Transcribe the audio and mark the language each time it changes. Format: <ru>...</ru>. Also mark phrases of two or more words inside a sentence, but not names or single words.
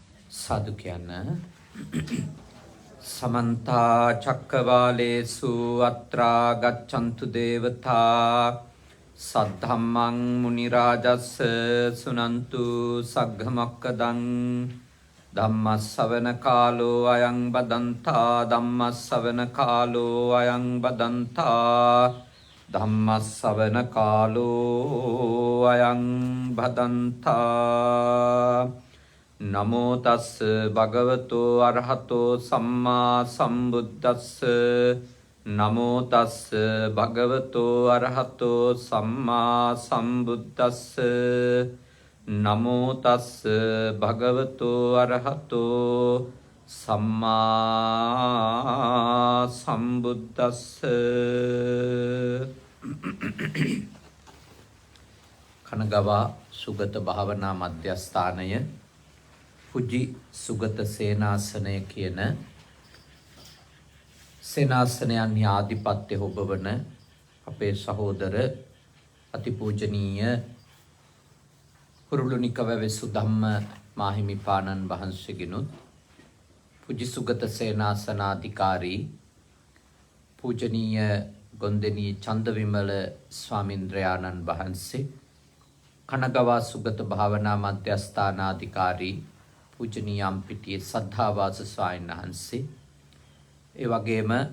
<si>සාදු කියන්න.</si> <pi>සමන්ත චක්කවාලේසු අත්‍රා ගච්ඡන්තු දේවතා සද්ධම්මං මුනි රාජස්ස සුනන්තු සග්ග මොක්ඛදං ධම්මස්සවන කාලෝ අයං බදන්තා ධම්මස්සවන කාලෝ අයං බදන්තා ධම්මස්සවන කාලෝ අයං බදන්තා නමෝ තස් භගවතෝ අරහතෝ සම්මා සම්බුද්දස්ස නමෝ තස් භගවතෝ අරහතෝ සම්මා සම්බුද්දස්ස නමෝ තස් භගවතෝ අරහතෝ සම්මා සම්බුද්දස්ස.</pi> <si>කනගවා සුගත භාවනා මධ්‍යස්ථානය පුජි සුගත සේනාසනය කියන සේනාසනයන්හි ආධිපත්‍ය හොබවන අපේ සහෝදර අතිපූජනීය කුරුළුනිකවැවේ සුධම්ම මාහිමිපාණන් වහන්සේගෙනුත් පුජි සුගත සේනාසනාධිකාරී පූජනීය ගොන්දෙනී චන්දවිමල ස්වාමින්ද්‍රයාණන් වහන්සේ, කනගවා සුගත භාවනා මධ්‍යස්ථානාධිකාරී පූජනීය අම්පිටියේ සද්ධාවාස ස්වාමීන් වහන්සේ, ඒ වගේම</si>